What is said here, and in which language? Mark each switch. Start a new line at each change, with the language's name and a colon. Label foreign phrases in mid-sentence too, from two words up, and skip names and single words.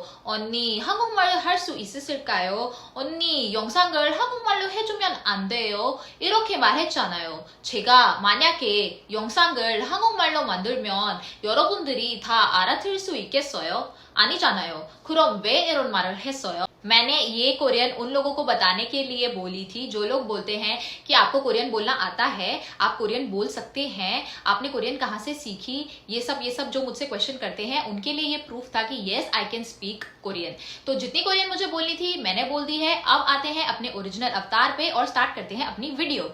Korean: 언니, 한국말 할 수 있으실까요? 언니, 영상을 한국말로 해주면 안 돼요? 이렇게 말했잖아요. 제가 만약에 영상을 한국말로 만들면 여러분들이 다 알아들을 수 있겠어요? 아니잖아요. 그럼 왜 이런 말을 했어요?
Hindi: मैंने ये कोरियन उन लोगों को बताने के लिए बोली थी जो लोग बोलते हैं कि आपको कोरियन बोलना आता है, आप कोरियन बोल सकते हैं, आपने कोरियन कहाँ से सीखी, ये सब जो मुझसे क्वेश्चन करते हैं उनके लिए ये प्रूफ था कि
English: yes I can speak Korean.
Hindi: तो जितनी कोरियन मुझे बोलनी थी मैंने बोल दी है। अब आते हैं अपने ओरिजिनल अवतार पे और स्टार्ट करते हैं अपनी वीडियो।